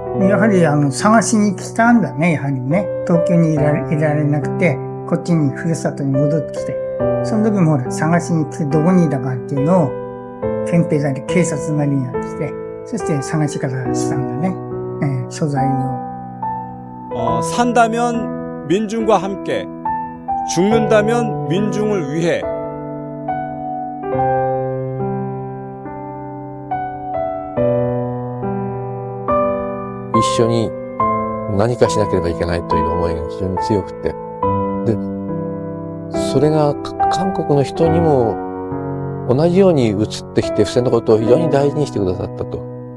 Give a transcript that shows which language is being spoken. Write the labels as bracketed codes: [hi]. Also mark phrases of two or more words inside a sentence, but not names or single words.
[ja] やはり探しに来たんだね、やはりね。東京にいられなくて、こっちにふるさとに戻ってきて。その時もほら、探しに来てどこにいたかっていうのを、憲兵なり警察なりにやって、そして探し方したんだね。所在を。 [ko] 산다면 민중과 함께, 죽는다면 민중을 위해. [ja] 一緒に何かしなければいけないという思いが非常に強くて、で、それが韓国の人にも同じように移ってきて、布施のことを非常に大事にしてくださったと。